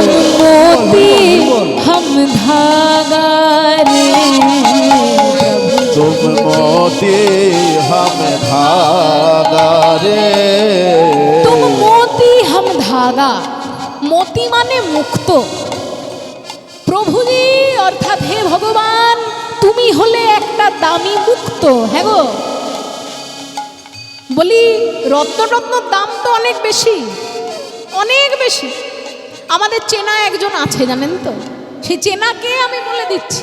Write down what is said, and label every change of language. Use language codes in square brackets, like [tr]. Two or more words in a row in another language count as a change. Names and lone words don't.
[hi] मोती हम धागा रे, तुम मोती हम धागा रे, तुम मोती हम धागा। [bn] মোতি মানে মুক্ত। প্রভুজি অর্থাৎ হে ভগবান, তুমি হলে একটা দামি মুক্ত। হ্যাঁ গো, বলি রত্নরত্নর দাম তো অনেক বেশি, অনেক বেশি। আমাদের চেনা একজন আছে জানেন তো, সেই চেনাকে আমি বলে দিচ্ছি।